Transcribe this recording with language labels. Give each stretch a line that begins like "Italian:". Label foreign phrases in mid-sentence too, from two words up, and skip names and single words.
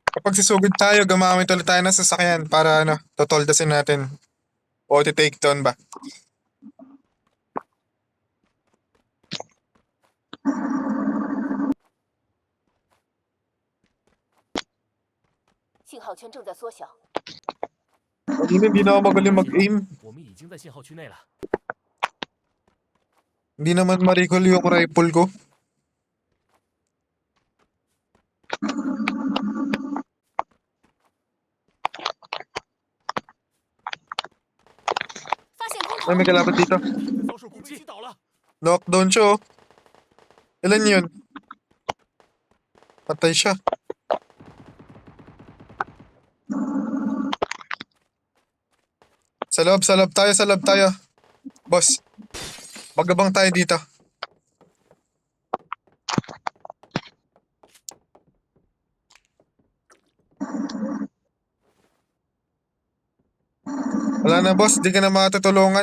Filipino: pagsisugod tayo, gumamit ulit tayo ng sasakyan para ano, totoldasin natin. O
English: take down
Filipino: ba?
Chinese: 信号圈正在缩小，
Filipino: Kanina hindi na ako magaling mag-aim.
Chinese: 我们已经在信号区内了。
Filipino: Hindi naman ma-recall yung rifle ko.
Chinese: 发现空
Filipino: Ay, may kalaban dito.
Chinese: 在遭受攻击，击倒了。
Filipino: Knockdown siya oh. Ilan yun? Patay siya. Sa loob tayo. Boss, magabang tayo dito. Wala na boss, di ka na matutulungan.